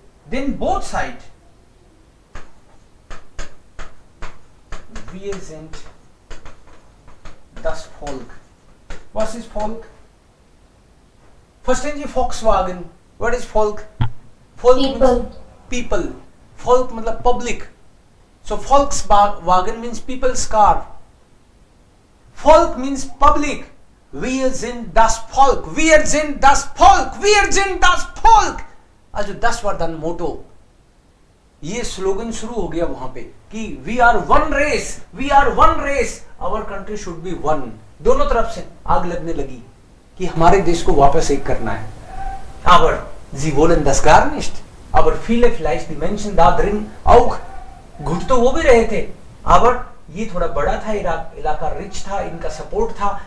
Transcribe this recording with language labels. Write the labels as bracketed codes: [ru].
[de] Denn [en] both sides, [de] wir sind das Volk. Was ist Volk? Verstehen Sie Volkswagen? [en] What is Volk? Volk means people. [hi] Volk मतलब public. [en] So Volkswagen means people's car. Volk means public. [de] Wir sind das Volk. Wir sind das Volk. Wir sind das Volk. Also das war dann Motto. [hi] ये slogan शुरू हो गया वहां पे कि [en] We are one race, we are one race, our country should be one. [hi] दोनों तरफ से आग लगने लगी कि हमारे देश को वापस एक करना है। [de] Aber sie wollen das gar nicht. Aber viele vielleicht die Menschen da drin auch, [hi] घुट तो वो भी रहे थे, [de] aber [hi] ये थोड़ा बड़ा था, इलाका रिच था, इनका सपोर्ट था।